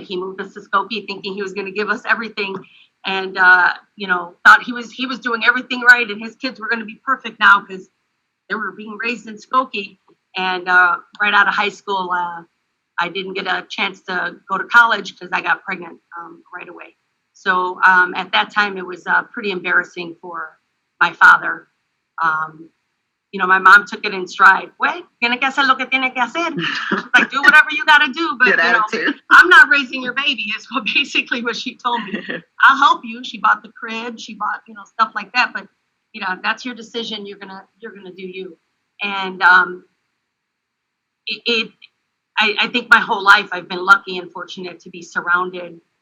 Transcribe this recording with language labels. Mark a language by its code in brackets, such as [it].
[en] He moved us to Skokie thinking he was going to give us everything, and thought he was doing everything right, and his kids were going to be perfect now because they were being raised in Skokie. And right out of high school, I didn't get a chance to go to college because I got pregnant right away. So at that time, it was pretty embarrassing for my father. My mom took it in stride. [es] Well, tiene que hacer lo que tiene que hacer. [en] Like, do whatever you got to do. But, I'm not raising your baby is basically what she told me. I'll help you. She bought the crib. She bought, stuff like that. But, that's your decision. You're going to do you. And I think my whole life I've been lucky and fortunate to be surrounded